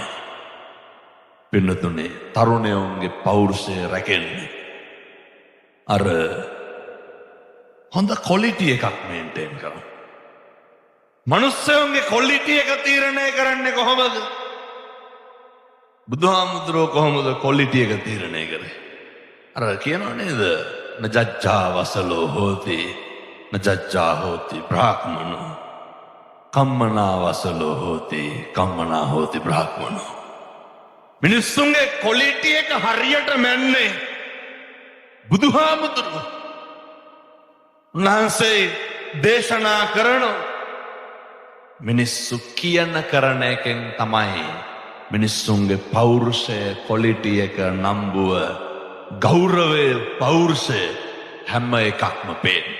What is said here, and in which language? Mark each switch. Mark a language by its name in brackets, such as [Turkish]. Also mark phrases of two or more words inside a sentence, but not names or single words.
[Sinhala] පින්නතුනේ තරුණයෝන්ගේ පෞරුෂය රැකෙන්නේ අර හොඳ ක්වොලිටි එකක් මේන්ටේන් කරන්න. මනුස්සයෝන්ගේ ක්වොලිටි එක තීරණය කරන්නේ කොහොමද? බුදුහාමුදුරුවෝ කොහොමද ක්වොලිටි එක තීරණය කරේ? අර කියනවා නේද? [Pali] නජ්ජා වසලෝ හෝති නජ්ජා හෝති බ්‍රාහ්මනෝ කම්මනා වසලෝ හෝති කම්මනා හෝති බ්‍රාහ්මනෝ. [Sinhala] මිනිස්සුන්ගේ ක්වොලිටි එක හරියට මැන්නේ බුදුහාමුදුරුවෝ. උන්වහන්සේ දේශනා කරන මිනිස්සු කියන කරන එකෙන් තමයි මිනිස්සුන්ගේ පෞරුෂය ක්වොලිටි එක නම්බුව ගෞරවය පෞරුෂය හැම එකක්ම පේන්නේ.